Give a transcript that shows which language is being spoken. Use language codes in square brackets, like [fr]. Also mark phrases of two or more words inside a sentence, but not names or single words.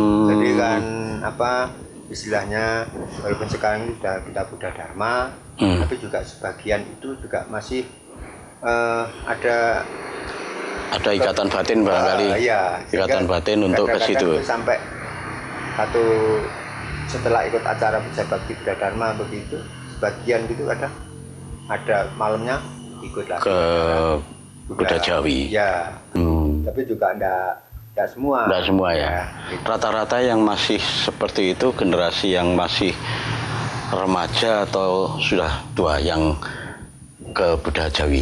[id] Jadi kan istilahnya walaupun sekarang ini sudah kita Buddha Dharma, tapi juga sebagian itu juga masih ada ikatan batin barangkali. Iya, ikatan batin untuk ke situ. Sampai setelah ikut acara puja bakti Buddha Dharma begitu, sebagian gitu ada malamnya ikut lagi ke Buddha Jawi. Ya. Tapi juga enggak semua. Enggak semua ya. Gitu. Rata-rata yang masih seperti itu generasi yang masih remaja atau sudah tua yang ke Buddha Jawi?